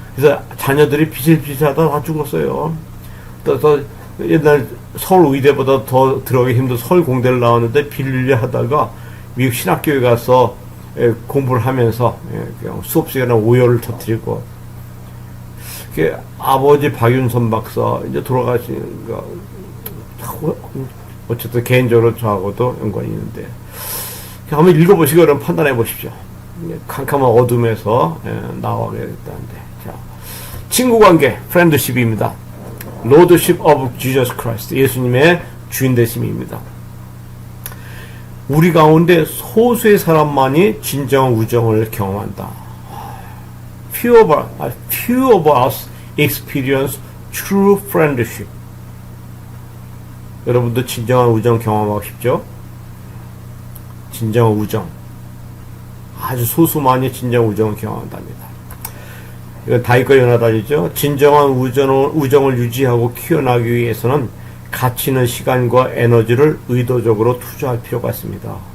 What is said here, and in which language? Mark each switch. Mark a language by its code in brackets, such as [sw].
[ko] 그래서 자녀들이 비실비실하다 다 죽었어요. 또 옛날 서울 의대보다 더 들어가기 힘든 서울 공대를 나왔는데 비밀리에 하다가 미국 신학교에 가서 공부를 하면서 그냥 수업 시간에 오열을 터뜨리고, 아버지 박윤선 박사 이제 돌아가신 거 어쨌든 개인적으로 저하고도 연관이 있는데 한번 읽어보시고 그럼 판단해 보십시오. 캄캄한 어둠에서 나와야겠다는데. 자, 친구관계, 프렌드십입니다. [en] Lordship of Jesus Christ, [ko] 예수님의 주인 되심입니다. 우리 가운데 소수의 사람만이 진정한 우정을 경험한다. [en] Few of us experience true friendship. [ko] 여러분도 진정한 우정 경험하고 싶죠? 진정한 우정. 아주 소수만이 진정한 우정을 경험한답니다. 이건 다윗과 요나단이죠. 진정한 우정을 유지하고 키워나가기 위해서는 가치 있는 시간과 에너지를 의도적으로 투자할 필요가 있습니다.